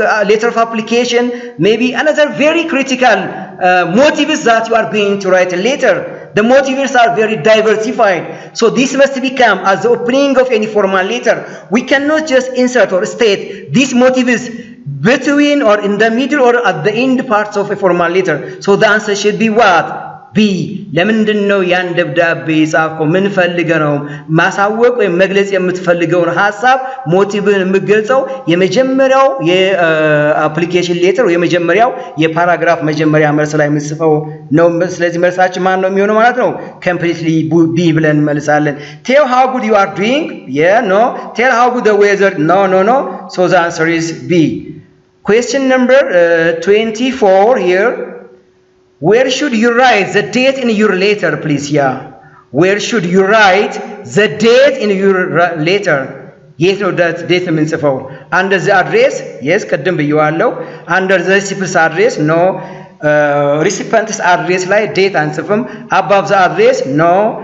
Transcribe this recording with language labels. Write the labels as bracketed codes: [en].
[en] letter of application maybe another very critical motives that you are going to write a letter the motives are very diversified so this must become as the opening of any formal letter we cannot just insert or state these motives between or in the middle or at the end parts of a formal letter so the answer should be what [am] ቢ ለምንድን ነው ያን ደብዳቤ ጻፍከው ምን ፈልገህ ነው ማሳወቅ ወይ መግለጽ የምትፈልገውን ሐሳብ ሞቲቭን የምትገልጸው የመጀመሪያው የአፕሊኬሽን ሌተር የመጀመሪያው የፓራግራፍ መጀመሪያ መልስ ላይ የምትጽፈው ነው ስለዚህ መልሳችን ማን ነው የሚሆነው ማለት ነው completely ቢ ብለን እንመልሳለን [en] tell how good you are doing yeah no tell how good the weather no so the answer is B. Question number 24 here. Where should you write the date in your letter, please? Yeah. Where should you write the date in your letter? Yes, no, that date means for under the address. Yes, [am] kadam biyuallo. [en] Under the recipient's address, no. Recipient's address like date answer from above the address, no.